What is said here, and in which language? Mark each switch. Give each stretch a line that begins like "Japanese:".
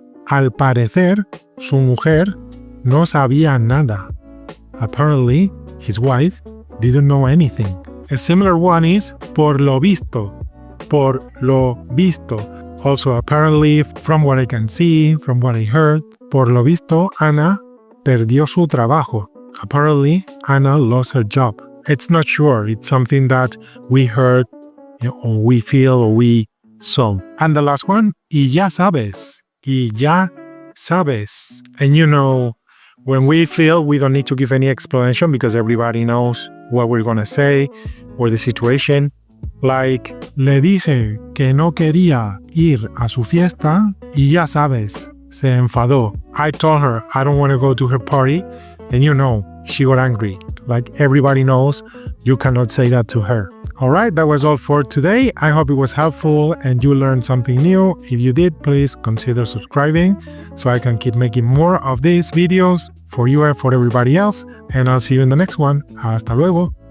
Spanish: Al parecer, su mujer no sabía nada.
English: Apparently, his wife didn't know anything. A similar one is
Spanish: por lo visto. Por lo visto.
English: Also, apparently, from what I can see, from what I heard,
Spanish: por lo visto, Ana perdió su trabajo.
English: Apparently, Ana lost her job. It's not sure. It's something that we heard, or we feel, or we saw. And the last one,
Spanish: y ya sabes. Y ya sabes.
English: And you know, when we feel, we don't need to give any explanation because everybody knows what we're gonna say or the situation. Like,
Spanish: le dije que no quería ir a su fiesta y ya sabes, se enfadó.
English: I told her I don't want to go to her party and you know, she got angry. Like everybody knows, you cannot say that to her. Alright, that was all for today. I hope it was helpful and you learned something new. If you did, please consider subscribing so I can keep making more of these videos for you and for everybody else. And I'll see you in the next one.
Spanish: Hasta luego.